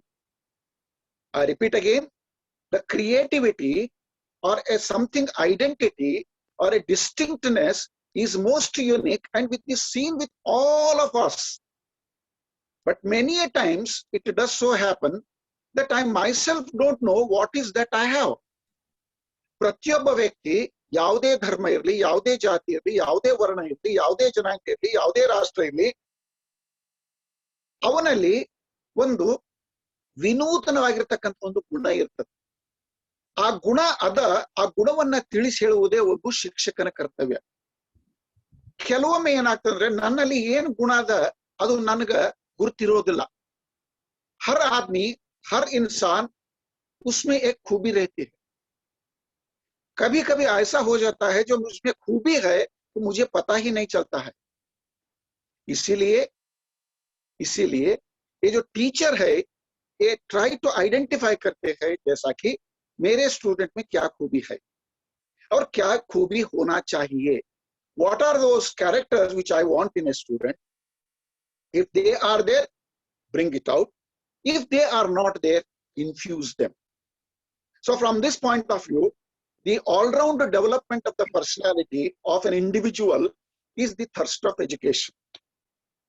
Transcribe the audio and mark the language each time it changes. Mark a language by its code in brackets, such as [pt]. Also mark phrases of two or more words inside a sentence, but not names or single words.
[en] I repeat again, the creativity or a something identity or a distinctness is most unique and is seen with all of us. But many a times it does so happen that I myself don't know what is that I have. [kn] ಪ್ರತಿಯೊಬ್ಬ ವ್ಯಕ್ತಿ ಯಾವುದೇ ಧರ್ಮ ಇರಲಿ, ಯಾವುದೇ ಜಾತಿ ಇರಲಿ, ಯಾವುದೇ ವರ್ಣ ಇರಲಿ, ಯಾವುದೇ ಜನಾಂಗ ಇರಲಿ, ಯಾವುದೇ ರಾಷ್ಟ್ರ ಇರಲಿ, ಅವನಲ್ಲಿ ಒಂದು ವಿನೂತನವಾಗಿರ್ತಕ್ಕಂಥ ಒಂದು ಗುಣ ಇರ್ತದೆ. ಆ ಗುಣವನ್ನ ತಿಳಿಸಿ ಹೇಳುವುದೇ ಒಬ್ಬ ಶಿಕ್ಷಕನ ಕರ್ತವ್ಯ. ಕೆಲವೊಮ್ಮೆ ಏನಾಗ್ತಂದ್ರೆ ನನ್ನಲ್ಲಿ ಏನು ಗುಣ ಅದ ಅದು ನನಗ ಗುರುತಿರೋದಿಲ್ಲ. [hi] हर आदमी, हर इंसान उसमें एक खूबी रहती है. कभी कभी ऐसा हो जाता है जो मुझमें खूबी है तो मुझे पता ही नहीं चलता है. इसीलिए ये जो टीचर है ये [en] try to identify [hi] करते हैं जैसा कि मेरे स्टूडेंट में क्या खूबी है और क्या खूबी होना चाहिए. [en] What are those characters which I want in a student? If they are there, bring it out. If they are not there, infuse them. So from this point of view, the all-round development of the personality of an individual is the thirst of education.